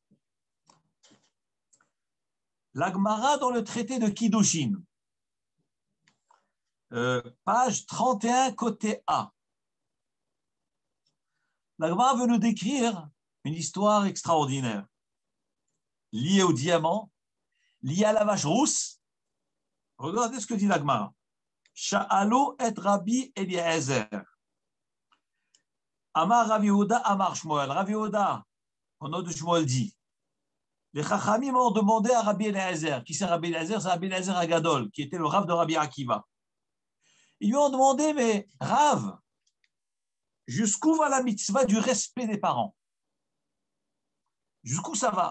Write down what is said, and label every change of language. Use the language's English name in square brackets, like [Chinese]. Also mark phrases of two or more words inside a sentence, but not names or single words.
[French] La Gemara dans le traité de Kiddushin, page 31, côté A. La Gemara veut nous décrire une histoire extraordinaire liée au diamant, liée à la vache rousse. Regardez ce que dit la Gemara. [Hebrew] שאלו את רבי אליעזר. אמר רב יהודה, אמר שמואל. [French] Rav Yehuda, au nom de Shmuel, dit les Chachamim ont demandé à Rabbi Eliezer. Qui c'est Rabbi Eliezer? C'est Rabbi Eliezer Agadol, qui était le Rav de Rabbi Akiva. Ils lui ont demandé, mais Rav, jusqu'où va la mitzvah du respect des parents? Jusqu'où ça va?